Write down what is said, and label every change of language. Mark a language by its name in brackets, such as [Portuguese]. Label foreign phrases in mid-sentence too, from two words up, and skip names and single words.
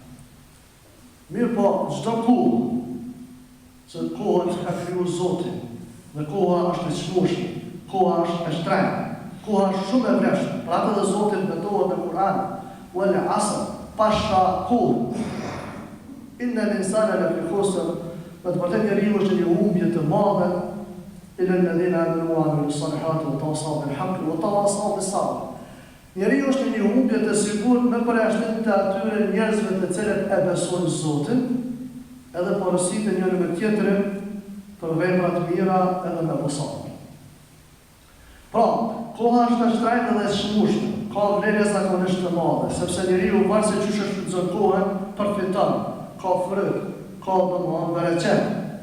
[Albanian] Mirë po, çdo kohë, që koha që ka krijuar Zoti, dhe koha është e çmueshme, koha është e shtrenjtë, koha është shumë e vlefshme. Pra atë dhe Zoti betohet në Kur'an, [Arabic] والعصر, [Albanian] pasha kohë. [Arabic] إن الإنسان لفي خسر, [Albanian] me të vërtetë njeriu është një humbje të madhe. [Arabic] إلى الذين آمنوا وعملوا الصالحات وتواصوا بالحق وتواصوا بالصبر. [Albanian] Njeriu është një humbje të sigurt me përjashtim të atyre njerëzve të cilët e besojnë Zotin, edhe porositë njëri me tjetrin për vepra të mira edhe me besim. Pra, koha është e shtrenjtë dhe e çmueshme, ka vlerë zakonisht të madhe, sepse njeriu varëse çysh është shfrytëzon kohën, përfiton, ka fryt, ka domosdoshmë bereqet.